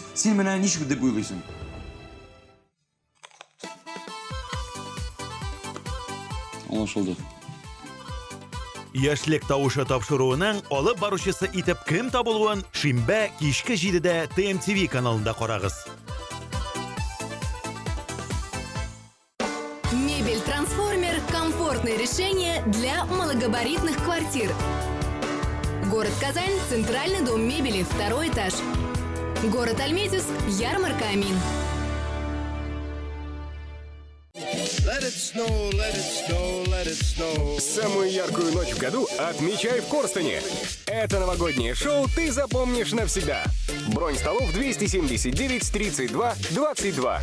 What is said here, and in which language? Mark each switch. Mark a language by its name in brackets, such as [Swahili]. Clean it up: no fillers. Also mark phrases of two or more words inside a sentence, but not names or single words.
[Tatar] Син менә ничек дип уйлыйсың? Аңлашылды. Яшьлек тавышы тапшыруының алып баручысы итеп кем табылуын шимбә кичке 7-дә TMTV каналында карагыз. [Russian] Мебель-трансформер – комфортное решение для малогабаритных квартир. Город Казань, Центральный дом мебели, 2-й этаж. Город Альметьевск, ярмарка Амин. [English] Let it snow, let it snow, let it snow. [Russian] Самую яркую ночь в году отмечай в Корстоне. Это новогоднее шоу ты запомнишь навсегда. Бронь столов 279 32 22.